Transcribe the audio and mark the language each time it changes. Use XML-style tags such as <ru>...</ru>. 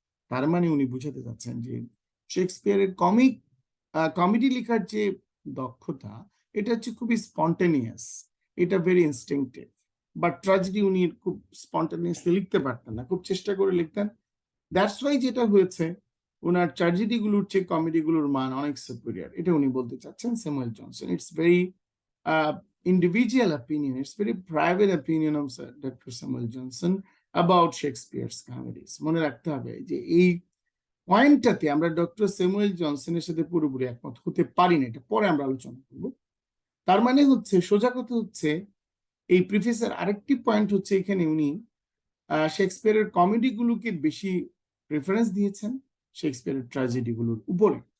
<bn>তার মানে উনি বুঝাতে চাচ্ছেন যে শেক্সপিয়ারের কমেডি লেখার যে দক্ষতা, এটা হচ্ছে খুবই স্পন্টেনিয়াস, এটা</bn> <en>Very instinctive.</en> <bn>বাট ট্র্যাজেডি উনি খুব স্পন্টেনিয়াসলি লিখতে পারতেন না, খুব চেষ্টা করে লিখতেন।</bn> <en>that's why</en> <bn>যেটা হয়েছে, ওনার ট্র্যাজেডি গুলোর চেয়ে কমেডি গুলোর মান অনেক সুপিরিয়র, এটা উনি বলতে চাচ্ছেন Samuel Johnson.</bn> <en>It's very individual opinion, it's very private opinion of Dr. Samuel Johnson about Shakespeare's comedies.</en> <bn>মনে রাখতে হবে যে এই পয়েন্টটাতে আমরা ডক্টর স্যামুয়েল জনসনের সাথে পুরোপুরি একমত হতে পারি না, এটা পরে আমরা আলোচনা করব। তার মানে হচ্ছে, সোজা কথা হচ্ছে, এই প্রিফেসের আরেকটি পয়েন্ট হচ্ছে, এখানে উনি শেক্সপিয়ারের কমেডি গুলোকে বেশি প্রেফারেন্স দিয়েছেন শেক্সপিয়ারের ট্র্যাজেডি গুলোর উপরে।</bn>